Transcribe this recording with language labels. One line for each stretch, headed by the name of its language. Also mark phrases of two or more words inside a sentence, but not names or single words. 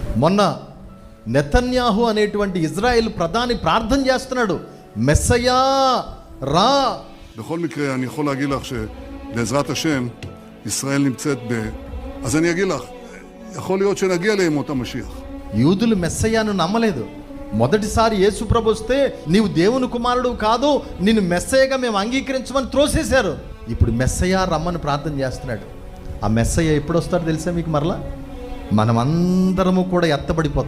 Telugu: మొన్న నెతన్యాహు అనేటువంటి ఇజ్రాయెల్ ప్రధాని ప్రార్థన చేస్తున్నాడు, మెస్సయా రా.
Hebrew: בכל מקרה אני יכול להגיד לך שבעזרת השם ישראל נמצאת אז אני אגיד לך, יכול להיות שנגיע לימות המשיח.
Telugu: యూదులు మెస్సయాను నమ్మలేదు. మొదటిసారి యేసు ప్రభు వస్తే నీవు దేవుని కుమారుడు కాదు, నిన్ను మెస్సయగా మేము అంగీకరించమని త్రోసేశారు. ఇప్పుడు మెస్సయా రమ్మని ప్రార్థన చేస్తున్నాడు. ఆ మెస్సయ ఎప్పుడు వస్తాడో తెలుసా మీకు? మరలా మనమందరము కూడా ఎత్తబడిపోతాం.